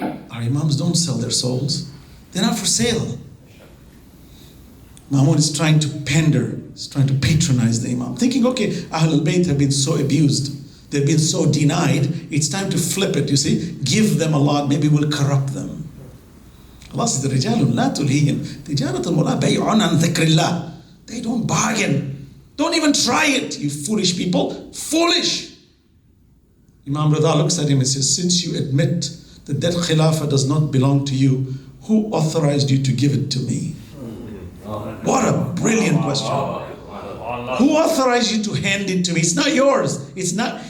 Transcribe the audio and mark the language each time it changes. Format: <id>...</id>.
<en>Our Imams don't sell their souls. They're not for sale. Mahmud is trying to pander, is trying to patronize the Imam, thinking, okay, Ahlul Bayt have been so abused, they've been so denied, it's time to flip it, you see, give them a lot, maybe we'll corrupt them. Allah says,</en> <ar>رِجَالٌ لَا تُلْهِيهِمْ تِجَارَةٌ وَلَا بَيْعٌ عَنْ ذِكْرِ اللَّهِ.</ar> <en>They don't bargain. Don't even try it, you foolish people. Foolish! Imam Rida looks at him and says, since you admit that that Khilafah does not belong to you, who authorized you to give it to me? What a brilliant question. Who authorized you to hand it to me? It's not yours. It's not.</en>